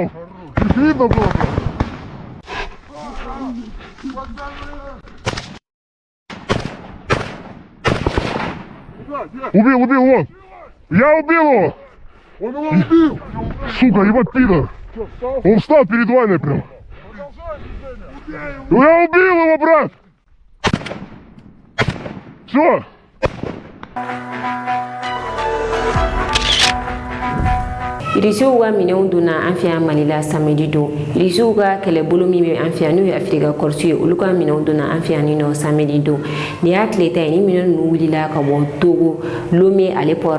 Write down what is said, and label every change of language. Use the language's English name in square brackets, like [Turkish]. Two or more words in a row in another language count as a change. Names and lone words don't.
[Russian] Их видно было. Убил, вон. Я убил его. Он его убил. Сука, ебать пидор. Он встал перед войной прям. Я убил его, брат. Все. [Bambara] Irisiw ka minɛnw donna an fɛ yan Mali la samedi don irisiw ka kɛlɛbolo min bɛ an fɛ yan n'o ye Afrika Corps ye olu ka minɛnw donna an fɛ yan nɔ samedi don ni y'a tile ta ye ni minɛn ninnu wulila ka bɔ Togo Lomé ale port